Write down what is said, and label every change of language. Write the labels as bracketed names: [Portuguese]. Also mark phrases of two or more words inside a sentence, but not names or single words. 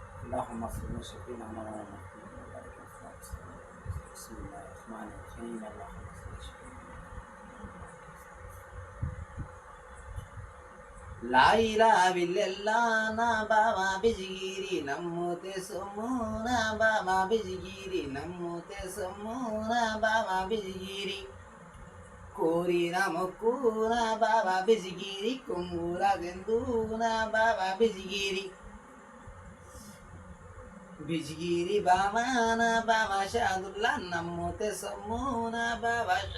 [Arabic] اللهم صل وسلم على محمد وبارك وسلم. بسم الله الرحمن الرحيم. اللهم صل وسلم. لا إله إلا الله [Telugu] నా బాబా బిజిగిరి నమ్ముతే సొమ్ము నా బాబా బిజిగిరి నమ్ముతే సొమ్ము నా బాబా బిజిగిరి కోరిన మొక్కు నా బాబా బిజిగిరి కొంగుల గెందు నా బాబా బిజిగిరి బిజిగిరి బాబా నా బాబా షాదుల్లా నమ్ముతే సొమ్ము నా బాబా